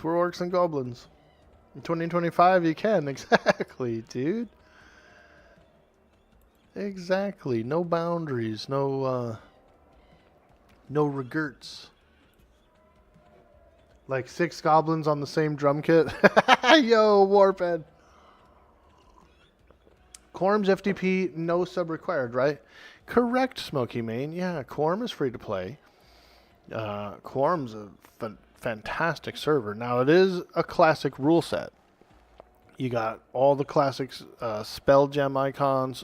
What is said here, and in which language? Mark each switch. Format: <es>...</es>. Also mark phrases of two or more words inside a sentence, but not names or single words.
<en>We're orcs and goblins. In 2025, you can. Exactly, dude. Exactly. No boundaries. No regrets. Like 6 goblins on the same drum kit. Yo, Warphead. Quarm's FTP, no sub required, right? Correct, Smoky Main. Yeah, Quarm is free to play. Quarm's a fantastic server. Now, it is a classic rule set. You got all the classic spell gem icons.</en>